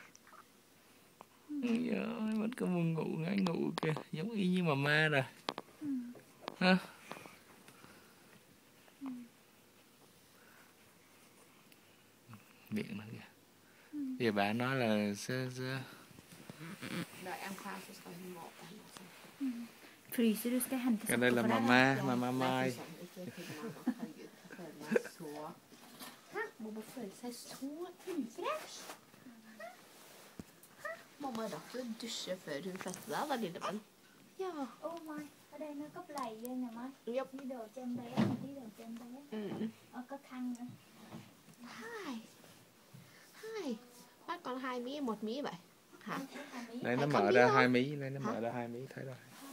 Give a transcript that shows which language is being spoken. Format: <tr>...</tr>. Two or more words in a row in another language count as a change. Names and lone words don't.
<vi>Ôi, vẫn có buồn ngủ ngái ngủ kìa, giống y như mama rồi. Ha? Miệng nó kìa. Bây giờ bà nói là sẽ... Đợi ăn khoa</vi> <sv>så ska vi mata henne. Fryser du ska hämta</sv> <vi>Cái đây là mama Mai.</vi> <no>Mamma føler seg så ufresh. Mamma rakk å dusje før hun fødte deg, da, lille venn. Ja.</no> <vi>Ô Mai, ở đây nó có lầy vô nè Mai.</vi> <en>Yep.</en> <vi>Đi đồ cho em bé, đi đồ cho em bé. Có khăn nữa. Hai. Bác con 2 mí, 1 mí vậy? Hả? Đây nó mở ra 2 mí, đây nó mở ra 2 mí, thấy rồi.</vi>